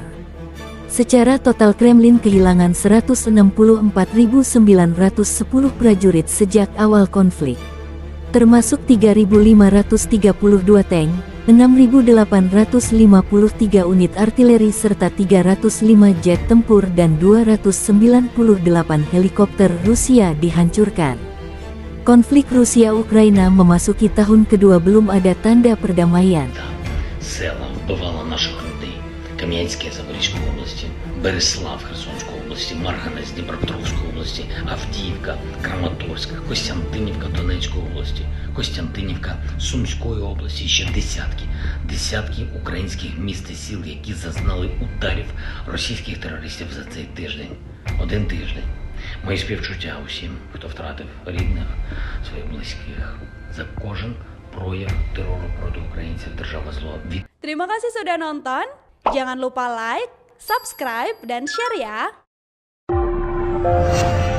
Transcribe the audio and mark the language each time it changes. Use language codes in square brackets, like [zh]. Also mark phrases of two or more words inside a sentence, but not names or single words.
[id] Secara total Kremlin kehilangan 164.910 prajurit sejak awal konflik, termasuk 3.532 tank, 6.853 unit artileri serta 305 jet tempur dan 298 helikopter Rusia dihancurkan. Konflik Rusia-Ukraina memasuki tahun kedua, belum ada tanda perdamaian. [uk] Кам'янське Запорізької області, Береслав Херсонської області, Марганець Дніпропетровської області, Авдіївка, Краматорськ, Костянтинівка Донецької області, Костянтинівка Сумської області, ще десятки українських міст і сіл, які зазнали ударів російських терористів за цей тиждень. Один тиждень. Мої співчуття усім, хто втратив рідних, своїх близьких, за кожен прояв терору проти українців держава зло. [id] Terima kasih sudah nonton. Jangan lupa like, subscribe, dan share ya!